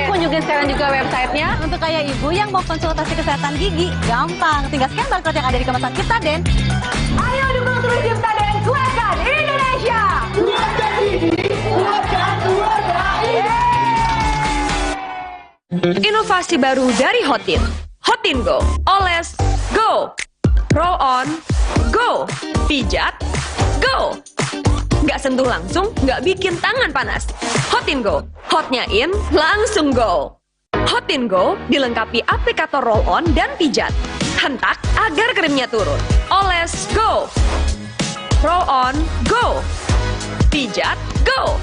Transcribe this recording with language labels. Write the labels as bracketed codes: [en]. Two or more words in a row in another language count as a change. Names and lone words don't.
[id] Kunjungin sekarang juga websitenya. Untuk kayak ibu yang mau konsultasi kesehatan gigi, gampang. Tinggal [en] scan barcode [id] yang ada di kemasan Ciptaden. Ayo dukung terus Ciptaden, kuatkan Indonesia. Kuatkan gigi, kuatkan keluarga. Inovasi baru dari Hotin. Hotin Go. Oles, go. [en] Roll on, go. [id] Pijat, go. Nggak sentuh langsung, nggak bikin tangan panas. Hotin Go. Hotnya in, langsung go. Hotin Go dilengkapi aplikator [en] roll on [id] dan pijat. Hentak agar krimnya turun. Oles, [en] go. Roll on, go. [id] Pijat, go.